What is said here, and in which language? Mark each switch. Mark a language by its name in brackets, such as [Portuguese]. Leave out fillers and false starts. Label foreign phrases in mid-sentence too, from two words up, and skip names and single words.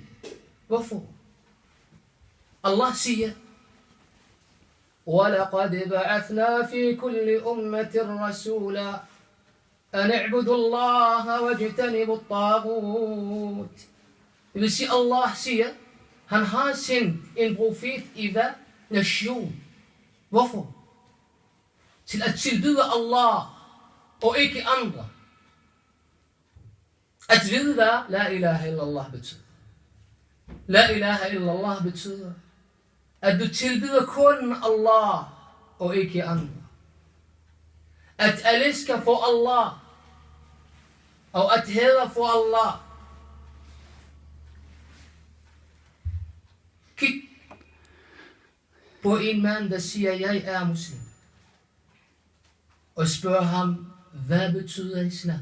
[Danish] Hvorfor? Allah siger, [Arabic] وَلَقَدْ بَعَثْنَا فِي كُلِّ أُمَّةٍ رَسُولًا أَنِ اعْبُدُوا اللَّهَ وَاجْتَنِبُوا الطَّاغُوتَ. [Danish] Det vil sige, Allah siger, han har sendt en profet i hvad? Nation. Hvorfor? Til at tilbyde Allah og ikke andre. At vide hvad [Arabic] لا إله إلا الله [Danish] betyder. [Arabic] لا إله إلا الله [Danish] betyder, at du tilbyder kun Allah og ikke andre. At elske for Allah og at hæde for Allah. Kig på en mand, der siger, jeg er muslim, og spørger ham, hvad betyder islam?